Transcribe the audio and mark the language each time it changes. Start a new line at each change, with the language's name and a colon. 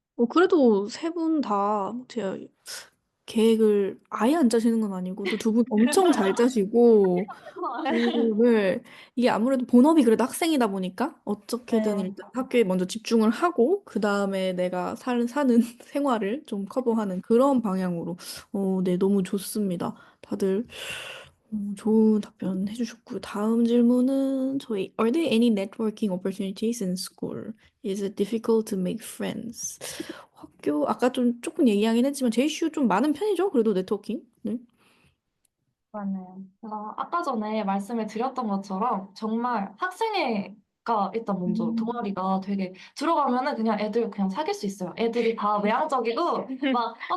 Korean: 그래도 세 분 다 제가 계획을 아예 안 짜시는 건 아니고 또 두 분 엄청 잘 짜시고 네. 이게 아무래도 본업이 그래도 학생이다 보니까 어떻게든 네. 일단 학교에 먼저 집중을 하고 그 다음에 내가 사는 생활을 좀 커버하는 그런 방향으로 네, 너무 좋습니다. 다들 좋은 답변 해주셨고요. 다음 질문은 저희
English: Are there any networking opportunities in school? Is it difficult to make friends?
Korean: 학교 아까 좀 조금 얘기하긴 했지만 JCU 좀 많은 편이죠? 그래도 네트워킹. 네. 맞아요. 아까 전에 말씀을 드렸던 것처럼 정말 학생회가 일단 먼저 동아리가 되게 들어가면은 그냥 애들 그냥 사귈 수 있어요. 애들이 다 외향적이고 막 너